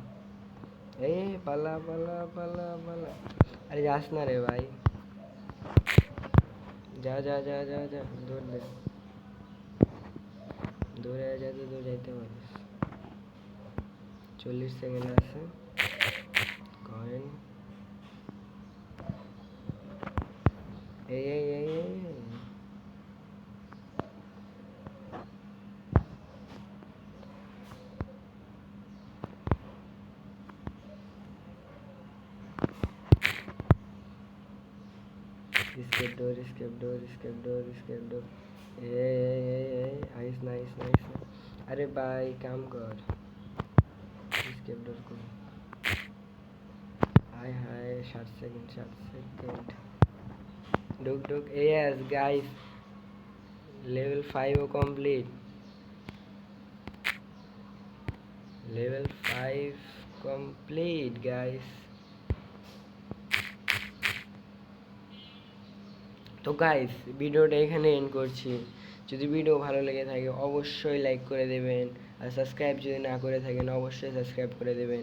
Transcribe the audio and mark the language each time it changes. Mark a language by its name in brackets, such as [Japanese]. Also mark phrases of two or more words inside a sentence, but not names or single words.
[Bangla] এই পালা পালা পালা পালা, আরে যাস না রে ভাই, যা যা যা যা যা, দৌড় দে, দৌড়ে যা, তো দৌড় যাইতে পারিস। 40 সেকেন্ড আছে। কয়েন, এই এই এই এই [English] escape door, escape door, escape door, escape door। [Bangla] এই আইস না, আইস না, আইস না। আরে ভাই কাম কর, [English] escape door কর। [Bangla] হায় হায়, 60 সেকেন্ড, 60 সেকেন্ড। ঢুক ঢুক। [English] yes guys, level 5ও complete, level 5 complete guys. [Bangla] তো গাইস ভিডিওটা এখানে এন্ড করছি। যদি ভিডিও ভালো লেগে থাকে অবশ্যই লাইক করে দেবেন, আর সাবস্ক্রাইব যদি না করে থাকেন অবশ্যই সাবস্ক্রাইব করে দেবেন।